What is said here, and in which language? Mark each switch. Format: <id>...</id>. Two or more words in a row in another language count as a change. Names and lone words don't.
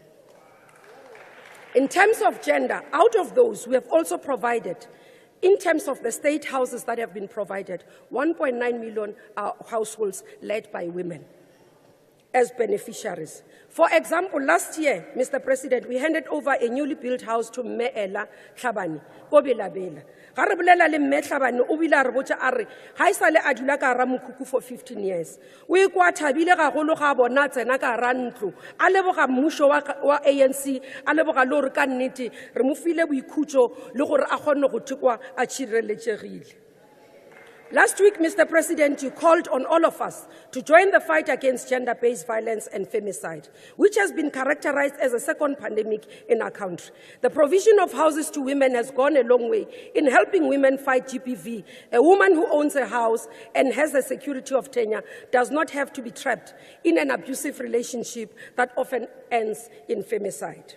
<en>In terms of gender, out of those, we have also provided, in terms of the state houses that have been provided, 1.9 million households led by women as beneficiaries. For example, last year, Mr. President, we handed over a newly built house to Meela Tlhabane, Kobelabela.</en> <nso>Ga re bolela le Mme Tlhabane o bile a re botsa a re ga e sale a dula ka hara mokhukhu</nso> <en>for 15 years.</en> <nso>O ikwa thabile gagolo ga bona tsena ka hara ntlo a leboga mmušo wa ANC, a leboga le gore ka nnete re mo file boikhutso le gore a kgonne go thekwa a tshireletsegile.</nso> <en>Last week, Mr. President, you called on all of us to join the fight against gender-based violence and femicide, which has been characterized as a second pandemic in our country. The provision of houses to women has gone a long way in helping women fight GBV. A woman who owns a house and has the security of tenure does not have to be trapped in an abusive relationship that often ends in femicide.</en>